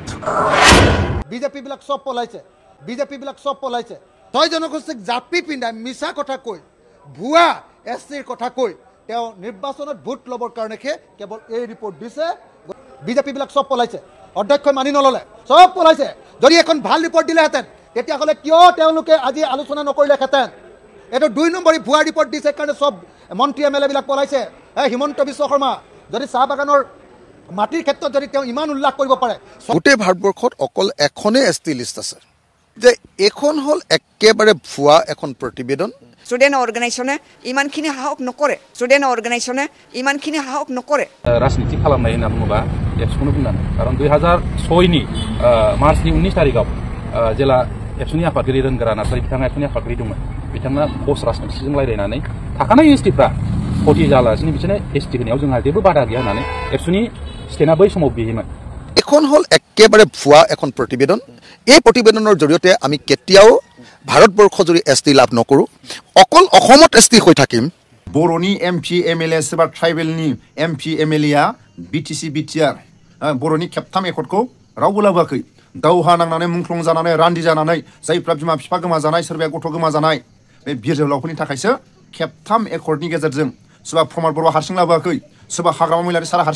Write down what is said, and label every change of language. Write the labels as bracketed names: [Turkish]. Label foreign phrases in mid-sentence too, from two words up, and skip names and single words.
[Assamese] বিজেপি বিলাক সব পলাইছে তই জনগোষ্ঠীক জাপি পিন্ধাই মিছা কথা কৈ ভুৱা এছটিৰ কথা কৈ তেওঁ নিৰ্বাচনত ভোট ল'বৰ কাৰণেহে কেৱল এই ৰিপৰ্ট দিছে বিজেপি বিলাক সব পলাইছে অধ্যক্ষই মানি নললে সব পলাইছে যদি এখন ভাল ৰিপৰ্ট দিলেহেঁতেন তেতিয়াহ'লে কিয় তেওঁলোকে আজি আলোচনা নকৰিলেহেঁতেন এইটো 2 নম্বৰী ভুৱা ৰিপৰ্ট দিছে কাৰণে সব মন্ত্ৰী এম এল এ বিলাক পলাইছে হিমন্ত বিশ্ব শৰ্মা যদি চাহ বাগানৰ মাটিৰ ক্ষেত্ৰত যদি তেওঁ ইমান উল্লেখ কৰিব পাৰে গোটেই ভাৰতবৰ্ষত অকল এখনেই এছটি লিষ্ট আছে যে এখন হ'ল একেবাৰে ভুৱা এখন প্ৰতিবেদন [English] student organisation [Assamese] ইমানখিনি সাহস নকৰে [Bodo] ৰাজনীতি খালামनाय होनना बुङोबा एबसुखौनो बुंनांगोन कारण 2006 नि मार्चनि 19 तारिखआव जेला एबसुनि आफादगिरि रोनगोरा नार्जारि बिथाङा एबसुनि आफादगिरि दंमोन बिथाङा पस्ट राजखान्थिजों रायलायनानै थाखानाय एसटिफ्रा भटि जालासिनो बिसोरनो एसटि होनायाव जोंहा जेबो बादा गैया होननानै एबसुनि स्टेटआ बै समाव बियोमोन [Assamese] এখন হ'ল একেবাৰে ভুৱা এখন প্ৰতিবেদন এই প্ৰতিবেদনৰ জৰিয়তে আমি কেতিয়াও ভাৰতবৰ্ষ জুৰি এছটি লাভ নকৰো অকল অসমত এছটি হৈ থাকিম [Bodo] बर'नि एमपि एमएलए सोरबा ट्राइबेलनि एमपि एमएलएआ बिटिसि बिटिआर बर'नि खेबथाम एकर्डखौ रावबो लाबोआखै दावहा नांनानै मुंख्लं जानानै रान्दि जानानै जायफ्रा बिमा बिफा गोमाजानाय सोरबाया गथ' गोमाजानाय बे बिर जोहोलावफोरनि थाखायसो खेबथाम एकर्डनि गेजेरजों सोरबा प्रमद बर' हारसिं लाबोआखै सोरबा हाग्रामा महिलारि सारा हारसिं